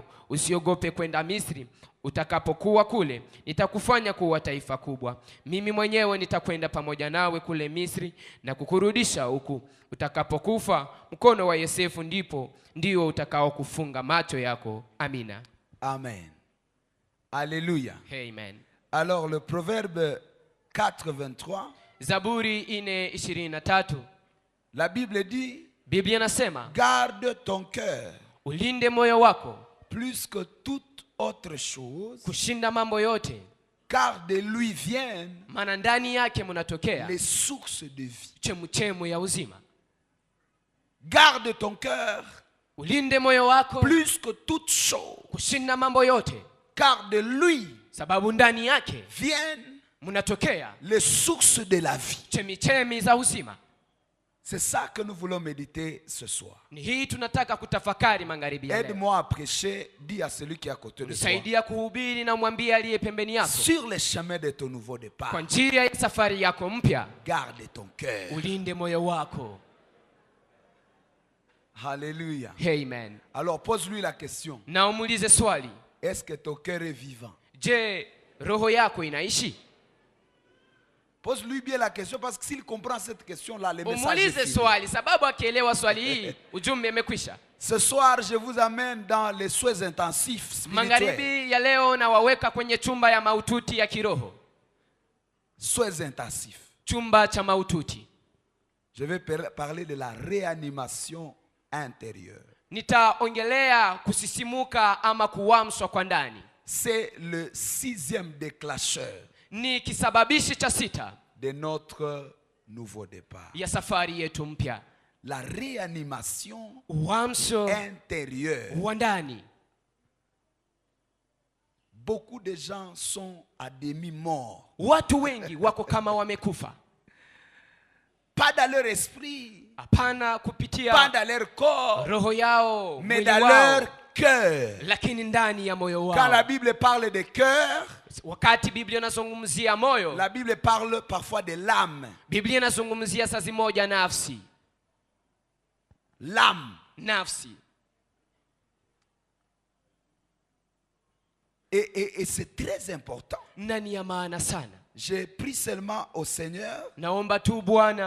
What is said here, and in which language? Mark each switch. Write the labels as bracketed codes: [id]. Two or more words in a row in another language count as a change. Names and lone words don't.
[sw] Usiogope kwenda Misri. Utakapokuwa kule, nitakufanya kuwa taifa kubwa. Mimi mwenyewe nitakwenda pamoja nawe kule Misri na kukurudisha huku. Utakapokufa, mkono wa Yosefu ndio utakao kufunga macho yako. Amina. Amen. Alléluia. Amen. [fr] Alors le proverbe 4:23. [sw] Zaburi 4:23. [fr] La Bible dit, [sw] Biblia nasema, [fr] garde ton cœur [sw] ulinde moyo wako [fr] plus que toute autre chose, [sw] kushinda mambo yote, [fr] car de lui viennent [sw] maana ndani yake mnatokea [fr] les sources de vie. [sw] chemchemu ya uzima. [fr] Garde ton cœur [sw] Ulinde moyo wako [fr] plus que toute chose, [sw] kushinda mambo yote, [fr] car de lui [sw] sababu ndani yake [fr] viennent [sw] mnatokea [fr] les sources de la vie. [sw] chemichemi za uzima. [fr] C'est ça que nous voulons méditer ce soir. [sw] Ni hii tunataka kutafakari magharibi ya leo. [fr] Aide-moi à prêcher, dis à celui qui est à côté de toi. [sw] Nisaidia kuhubiri na mwambie aliye pembeni yako. [fr] Sur les chemins de ton nouveau départ, [sw] Kwa njia ya safari yako mpya, [fr] garde ton cœur. [sw] ulinde moyo wako. Alléluia. Amen. [fr] Alors pose-lui la question. [sw] Na umuulize swali. [fr] Est-ce que ton cœur est vivant? [sw] Je, roho yako inaishi? [fr] Pose-lui bien la question, parce que s'il comprend cette question-là, le message est [sw] Umuulize [fr] fini. [sw] swali, sababu akielewa swali hii, ujumbe umekwisha. [fr] Ce soir, je vous amène dans les soins intensifs spirituels. [sw] Magharibi ya leo na waweka kwenye chumba ya maututi ya kiroho. [fr] Soins intensifs. [sw] Chumba cha maututi. [fr] Je vais parler de la réanimation intérieure. [sw] Nitaongelea kusisimuka ama kuamshwa kwa ndani. [fr] C'est le 6e déclencheur [sw] Ni kisababishi cha 6 [fr] de notre nouveau départ. [sw] ya safari yetu mpya. [fr] La réanimation [sw] Uamsho [fr] intérieure. [sw] wa ndani. [fr] Beaucoup de gens sont à demi-mort. [sw] Watu wengi wako kama wamekufa. [fr] Pas dans leur esprit, [sw] Hapana [fr] pas [sw] kupitia [fr] dans leur corps, [sw] roho yao, [fr] mais [sw] mwili [fr] dans [sw] wao, [fr] leur cœur. [sw] lakini ndani ya moyo [fr] Quand la [sw] wao. [fr] Bible parle de cœur, [sw] Wakati Biblia inazungumzia moyo, [fr] la Bible parle parfois de l'âme. [sw] Biblia inazungumzia saa moja nafsi. [fr] L'âme. [sw] Nafsi. [fr] Et c'est très important. [sw] Nani ya maana sana. [fr] J'ai pris seulement au Seigneur [sw] Naomba tu Bwana